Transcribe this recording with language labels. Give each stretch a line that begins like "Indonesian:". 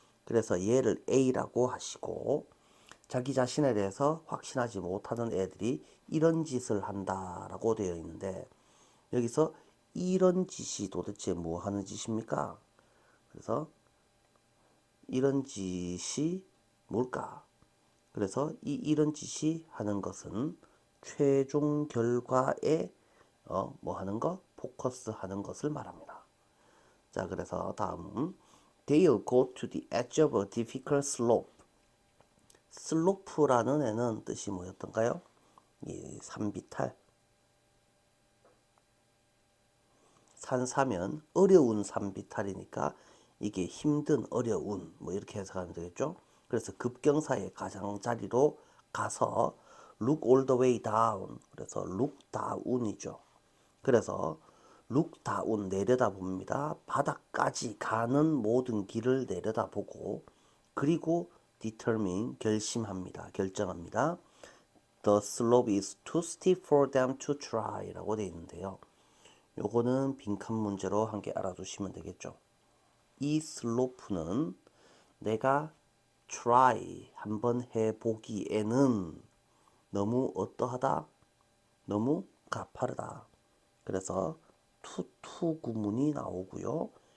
Korean: 그래서 얘를 A라고 하시고 자기 자신에 대해서 확신하지 못하는 애들이 이런 짓을 한다라고 되어 있는데 여기서 이런 짓이 도대체 뭐 하는 짓입니까? 그래서 이런 짓이 뭘까? 그래서 이런 짓이 하는 것은 최종 결과에 뭐 하는 거? 포커스 하는 것을 말합니다. 자, 그래서 다음
English: They'll go to the edge of a difficult slope.
Korean: 슬로프라는 애는 뜻이 뭐였던가요? 이 산비탈. 산사면 어려운 산비탈이니까 이게 힘든 어려운 뭐 이렇게 해석하면 되겠죠. 그래서 급경사의 가장자리로 가서
English: look all the way down.
Korean: 그래서
English: look down
Korean: 이죠. 그래서 look down 내려다봅니다. 바닥까지 가는 모든 길을 내려다보고 그리고 determine 결심합니다. 결정합니다.
English: The slope is too steep for them to try
Korean: 라고 되어 있는데요. 요거는 빈칸 문제로 한 개 알아두시면 되겠죠. 이 슬로프는 내가 try 한번 해보기에는 너무 어떠하다? 너무 가파르다. 그래서 to 구문이 나오고요.